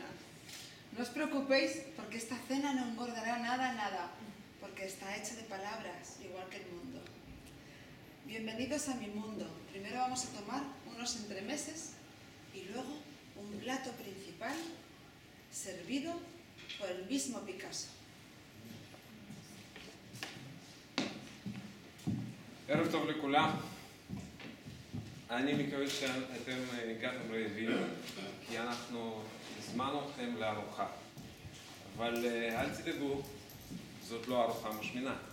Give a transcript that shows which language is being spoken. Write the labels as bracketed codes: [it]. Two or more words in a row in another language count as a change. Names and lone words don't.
[es] No os preocupéis, porque esta cena no engordará nada, porque está hecha de palabras, igual que el mundo. Bienvenidos a mi mundo. Primero vamos a tomar unos entremeses y luego un plato principal servido por el mismo Picasso. [he] ערב טוב לכולם. אני מקווה שאתם הגעתם רעבים, כי אנחנו הזמנו אתכם לארוחה. אבל אל תדאגו, זאת לא ארוחה משמינה.